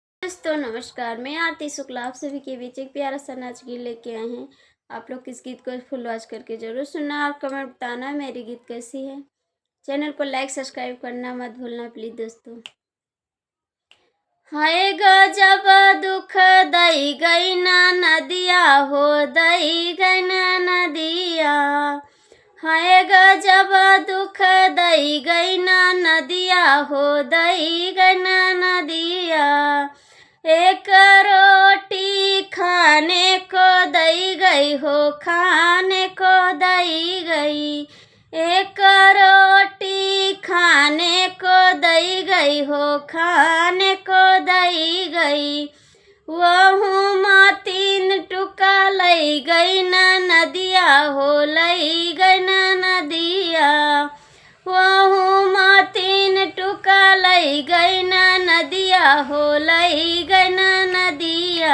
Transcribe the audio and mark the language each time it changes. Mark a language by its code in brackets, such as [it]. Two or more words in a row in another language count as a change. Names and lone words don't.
[hi] दोस्तों नमस्कार। मैं आरती शुक्ला आप सभी के बीच एक प्यारा सा नाच गीत लेके आए हैं। आप लोग इस गीत को [en] full watch [hi] करके जरूर सुनना और कमेंट बताना मेरी गीत कैसी है। चैनल को [en] like subscribe [hi] करना मत भूलना प्लीज दोस्तों। [bns] हाय गजब दुख दई गई ना नदिया हो दई गई ना नदिया। हाय गजब दुख दई गई ना नदिया हो दई गई ना नदिया। एक रोटी खाने को दई गई हो खाने को दई गई। एक रोटी खाने को दई गई हो खाने को दई गई। वहू माँ तीन टुका लई गई ना नदिया हो लई गई ना नदिया। वहू माँ तीन टुका लई गई ना नदिया हो लई गई ना नदिया।